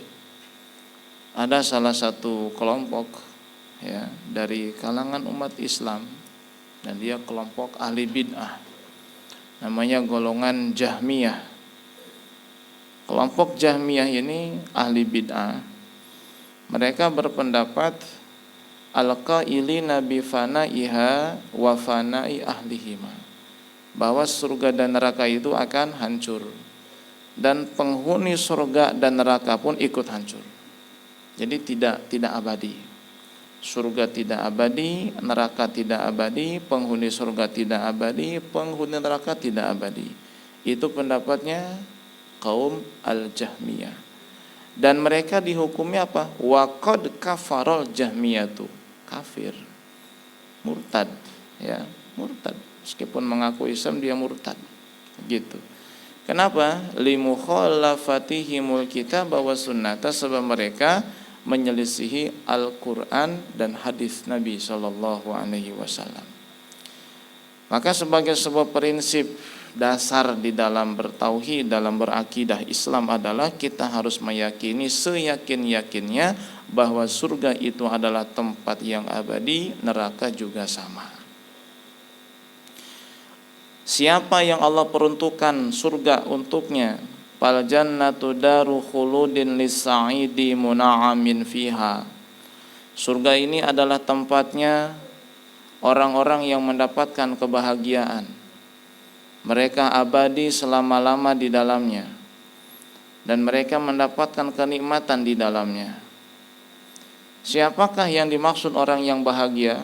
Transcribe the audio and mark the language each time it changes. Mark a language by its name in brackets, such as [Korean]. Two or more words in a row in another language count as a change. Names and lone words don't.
[Indonesian] Ada salah satu kelompok ya dari kalangan umat Islam, dan dia kelompok ahli bid'ah, namanya golongan Jahmiyah. Kelompok Jahmiyah ini ahli bid'ah. [Arabic] Mereka berpendapat القائلين بفنائها وفناء أهليهما, [Indonesian] bahwa surga dan neraka itu akan hancur, dan penghuni surga dan neraka pun ikut hancur. Jadi tidak abadi. Surga tidak abadi, neraka tidak abadi, penghuni surga tidak abadi, penghuni neraka tidak abadi. Itu pendapatnya kaum al-Jahmiyah. Dan mereka dihukumnya apa? [Arabic] وقد كفر الجهمية كافر مرتد, [Indonesian] ya, murtad. Meskipun mengaku Islam, dia murtad. Gitu. Kenapa? [Arabic] لمخالفتهم الكتاب والسنة, [Indonesian] sebab mereka menyelisihi Al-Qur'an dan hadis Nabi [Arabic] صلى الله عليه وسلم. [Indonesian] Maka sebagai sebuah prinsip dasar di dalam bertauhid, dalam berakidah Islam adalah kita harus meyakini seyakin-yakinnya bahwa surga itu adalah tempat yang abadi, neraka juga sama. Siapa yang Allah peruntukkan surga untuknya, [Arabic] فالجنة دار خلود للسعيد منعما فيها. [Indonesian] Surga ini adalah tempatnya orang-orang yang mendapatkan kebahagiaan. Mereka abadi selama-lama di dalamnya, dan mereka mendapatkan kenikmatan di dalamnya. Siapakah yang dimaksud orang yang bahagia?